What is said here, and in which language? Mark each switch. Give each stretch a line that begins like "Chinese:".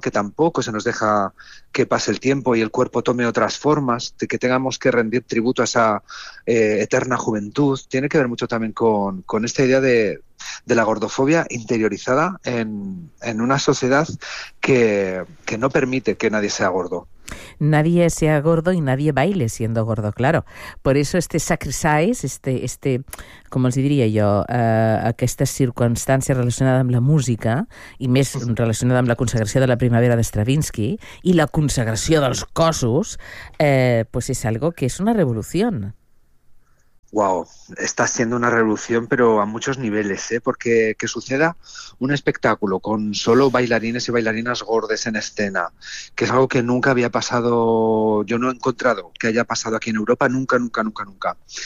Spanish: Que tampoco se nos deja que pase el tiempo y el cuerpo tome otras formas, de que tengamos que rendir tributo a esa eterna juventud, tiene que ver mucho también con esta idea de la gordofobia interiorizada en una sociedad que no permite que nadie sea gordo. Nadie sea gordo y nadie baile siendo gordo, claro. Por eso este sacrifice, este, como os diría yo,
Catalan: aquesta circumstància relacionada amb la música i més relacionada amb la consagració de la primavera de Stravinsky i la consagració dels cossos, pues és algo que és una revolució.
Spanish: Wow, está siendo una revolución, pero a muchos niveles, ¿eh? Porque que suceda un espectáculo con solo bailarines y bailarinas gordes en escena, que es algo que nunca había pasado, yo no he encontrado que haya pasado aquí en Europa, nunca, nunca, nunca, nunca.